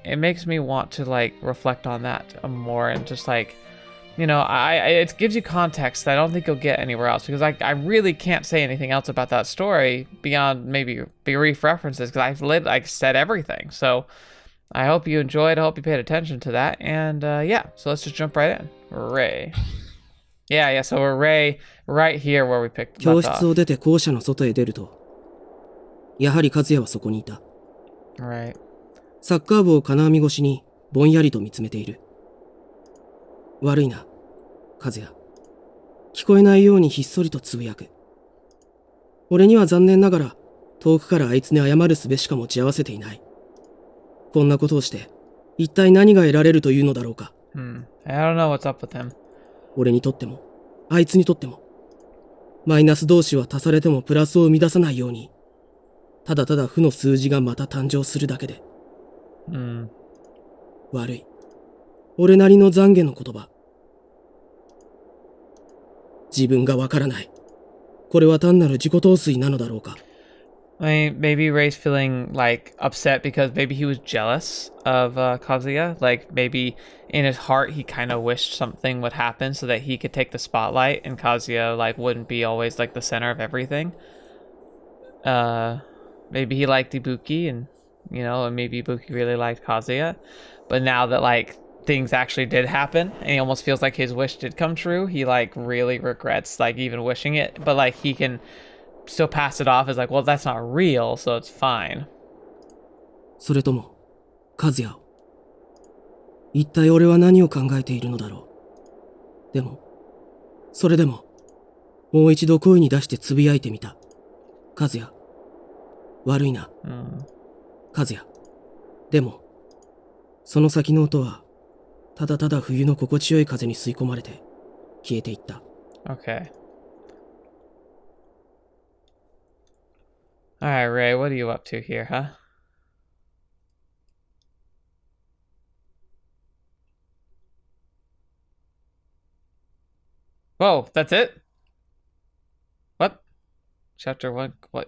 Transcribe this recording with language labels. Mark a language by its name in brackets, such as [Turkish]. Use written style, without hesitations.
[English] It makes me want to, like, reflect on that more and just, like, you know, it gives you context that I don't think you'll get anywhere else, because I really can't say anything else about that story beyond maybe brief references, because I've said everything. So I hope you enjoyed. I hope you paid attention to that. And yeah, so let's just jump right in. Rei. Yeah, so we're Rei right here where we picked left off. [Japanese] 教室を出て校舎の外へ出ると、やはり和也はそこにいた。 [English] Right. [Japanese] サッカー部を金網越しにぼんやりと見つめている。悪いな、和也。聞こえないようにひっそりとつぶやく。俺には残念ながら、遠くからあいつに謝る術しか持ち合わせていない。こんなことをして、一体何が得られるというのだろうか。 [English] I don't know what's up with him. [Japanese] 俺にとっても、あいつにとっても、マイナス同士は足されてもプラスを生み出さないように、ただただ負の数字がまた誕生するだけで。悪い。俺なりの懺悔の言葉。自分がわからない。これは単なる自己陶酔なのだろうか。 [English] I mean, maybe Rei's feeling, like, upset because maybe he was jealous of Kazuya. Like, maybe in his heart he kind of wished something would happen so that he could take the spotlight and Kazuya, like, wouldn't be always, like, the center of everything. Maybe he liked Ibuki, and, you know, and maybe Ibuki really liked Kazuya. But now that, like, things actually did happen, and he almost feels like his wish did come true, he, like, really regrets, like, even wishing it, but, like, he can still pass it off as, like, well, that's not real, so it's fine. [Japanese] それとも、和也、一体俺は何を考えているのだろう。でも、それでも、もう一度声に出してつぶやいてみた。和也、悪いな。和也、でも、その先の音は、ただただ冬の心地よい風に吸い込まれて消えていった。 [English] Okay. Alright, Rei, what are you up to here, huh? Whoa, that's it? What? Chapter 1, what?